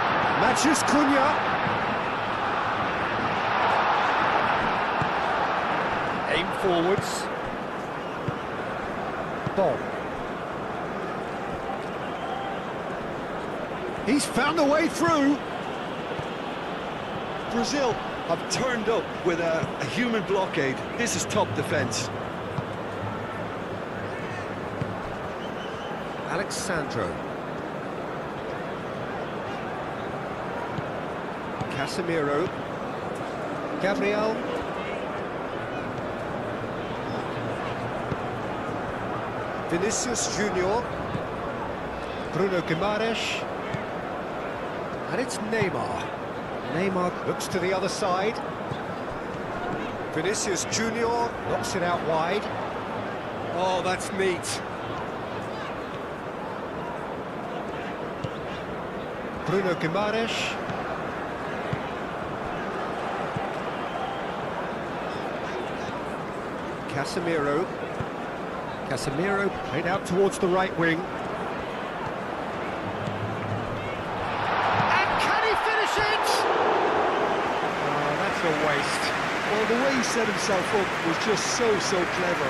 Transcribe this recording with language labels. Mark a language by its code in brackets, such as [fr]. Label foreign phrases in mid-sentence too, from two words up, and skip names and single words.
[en] Matheus Cunha. Aim forwards. Bob. He's found a way through. Brazil have turned up with a human blockade. This is top defence. Alexandro. Casemiro. Gabriel. Vinicius Junior. Bruno Guimaraes. And it's Neymar. Neymar looks to the other side. Vinicius Junior knocks it out wide. Oh, that's neat. Bruno Guimaraes. Casemiro. Casemiro played out towards the right wing. And can he finish it? Oh, that's a waste. Well, the way he set himself up was just so clever.